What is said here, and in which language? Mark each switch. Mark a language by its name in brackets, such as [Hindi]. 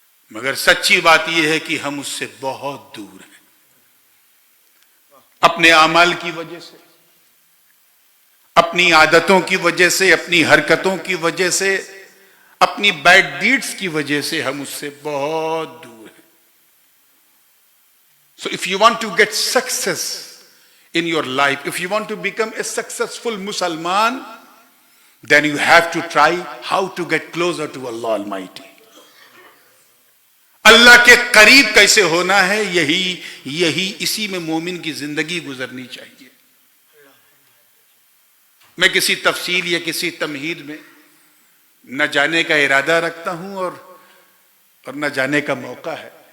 [Hindi] मगर सच्ची बात यह है कि हम उससे बहुत दूर हैं, अपने अमाल की वजह से, अपनी आदतों की वजह से, अपनी हरकतों की वजह से, अपनी बैड डीड्स की वजह से हम उससे बहुत दूर हैं। So [English] If you want to get success in your life, if you want to become a successful Musliman, then you have to try how to get closer to Allah Almighty. [Hindi] अल्लाह के करीब कैसे होना है, यही इसी में मोमिन की जिंदगी गुजरनी चाहिए। मैं किसी तफसील या किसी तमहीद में न जाने का इरादा रखता हूं और न जाने का मौका है।